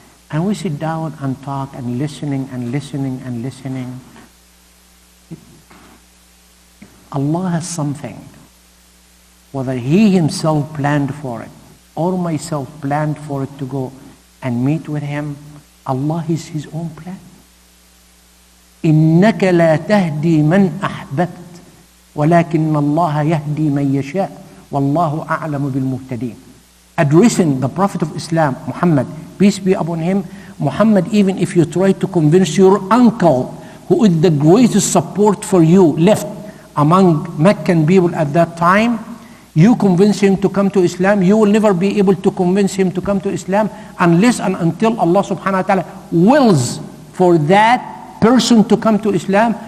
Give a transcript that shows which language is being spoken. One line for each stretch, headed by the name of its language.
English: And we sit down and talk and listening and listening and listening. Allah has something. Whether he himself planned for it or myself planned for it to go and meet with him, Allah is his own plan.
Arabic: إنك لا تهدي من أحببت ولكن الله يهدي من يشاء والله أعلم بالمهتدين.
English: Addressing the Prophet of Islam, Muhammad, peace be upon him, Muhammad, even if you try to convince your uncle, who is the greatest support for you left among Meccan people at that time, You convince him to come to Islam, you will never be able to convince him to come to Islam unless and until Allah subhanahu wa ta'ala wills for that person to come to Islam.